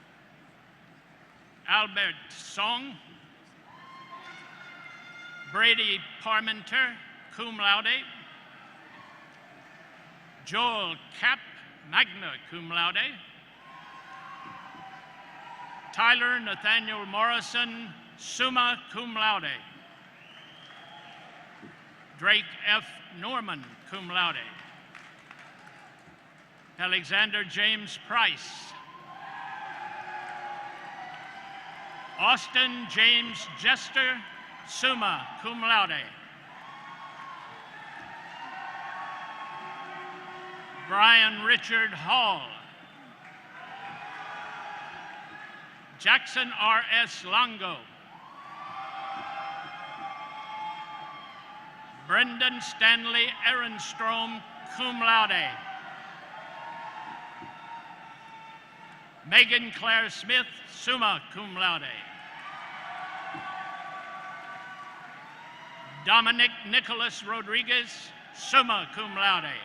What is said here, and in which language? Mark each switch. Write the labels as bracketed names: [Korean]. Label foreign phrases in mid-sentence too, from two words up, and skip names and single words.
[English] Albert Song, Brady Parmenter, [Latin] cum laude, [English] Joel Kapp, [Latin] magna cum laude, [English] Tyler Nathaniel Morrison, [Latin] summa cum laude, [English] Drake F. Norman, [Latin] cum laude, [English] Alexander James Price, Austin James Jester, [Latin] summa cum laude, [English] Brian Richard Hall, Jackson R.S. Longo, Brendan Stanley Ehrenstrom, [Latin] cum laude, [English] Megan Claire Smith, [Latin] summa cum laude, [English] Dominic Nicholas Rodriguez, [Latin] summa cum laude,